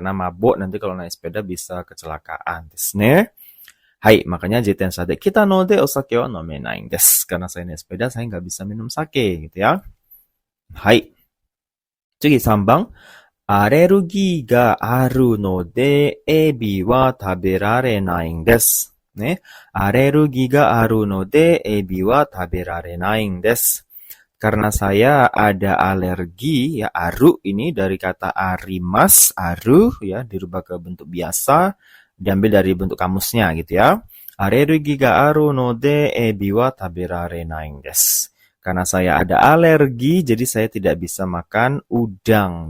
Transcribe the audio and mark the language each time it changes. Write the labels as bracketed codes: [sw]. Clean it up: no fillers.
[id] Karena mabuk nanti kalau naik sepeda bisa kecelakaan. [ja] Desu. Hai, [id] makanya [ja] jitensha de kita no de osake wa nomenai desu. [id] Karena saya naik sepeda, saya nggak bisa minum sake gitu ya. [ja] Hai. Tsugi 3番。アレルギーがあるので、エビは食べられないんです。ね。アレルギーがあるので、エビは食べられないんです。 [id] Karena saya ada alergi, ya aru ini dari kata arimas, aru ya dirubah ke bentuk biasa, diambil dari bentuk kamusnya gitu ya. [ja] Alergi ga aru no de ebi wa taberarenai desu. [id] Karena saya ada alergi, jadi saya tidak bisa makan udang.